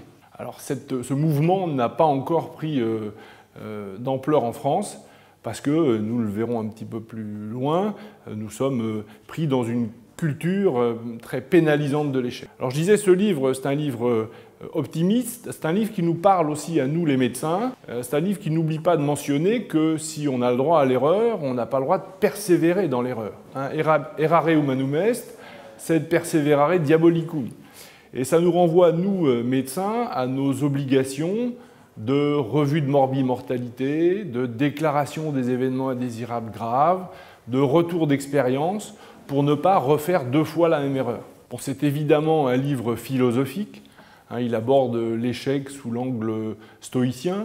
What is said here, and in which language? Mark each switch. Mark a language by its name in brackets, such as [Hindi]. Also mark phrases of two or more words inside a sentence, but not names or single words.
[French] Alors ce mouvement n'a pas encore pris d'ampleur en France parce que, nous le verrons un petit peu plus loin, nous sommes pris dans une culture très pénalisante de l'échec. Alors je disais, ce livre, c'est un livre optimiste, c'est un livre qui nous parle aussi à nous les médecins, c'est un livre qui n'oublie pas de mentionner que si on a le droit à l'erreur, on n'a pas le droit de persévérer dans l'erreur. Hein, [Latin] errare humanum est, sed perseverare diabolicum. [French] Et ça nous renvoie, nous médecins, à nos obligations de revue de morbimortalité, de déclaration des événements indésirables graves, de retour d'expérience, pour ne pas refaire deux fois la même erreur. Bon, c'est évidemment un livre philosophique. Hein, il aborde l'échec sous l'angle stoïcien.